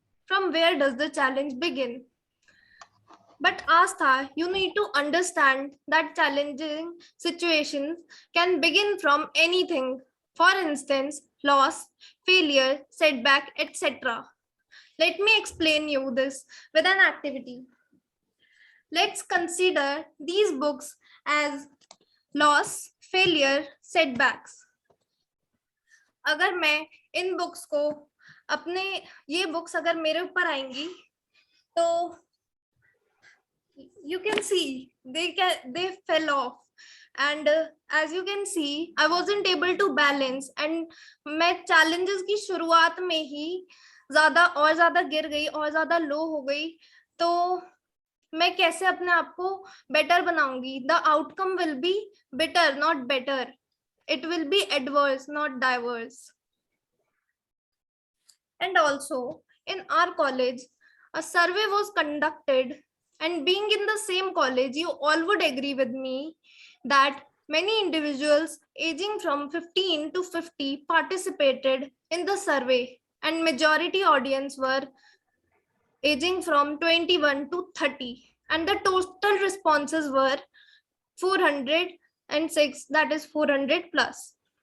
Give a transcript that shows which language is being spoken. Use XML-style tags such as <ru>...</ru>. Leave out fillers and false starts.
<en>From where does the challenge begin? But Astha, you need to understand that challenging situations can begin from anything. For instance, loss, failure, setback, etc. Let me explain you this with an activity. Let's consider these books as loss, failure, setbacks.</en> <hi>अगर मैं इन books को अपने ये books अगर मेरे ऊपर आएंगी तो</hi> <en>you can see they fell off, and as you can see I wasn't able to balance, and</en> <hi>मैं challenges की शुरुआत में ही ज्यादा गिर गई और ज्यादा लो हो गई. तो मैं कैसे अपने आप को बेटर बनाऊंगी?</hi> <en>The outcome will be better not better. It will be adverse, not diverse. And also, in our college, a survey was conducted, and being in the same college, you all would agree with me that many individuals aging from 15 to 50 participated in the survey, and majority audience were aging from 21 to 30, and the total responses were 406, that is 400 plus.</en>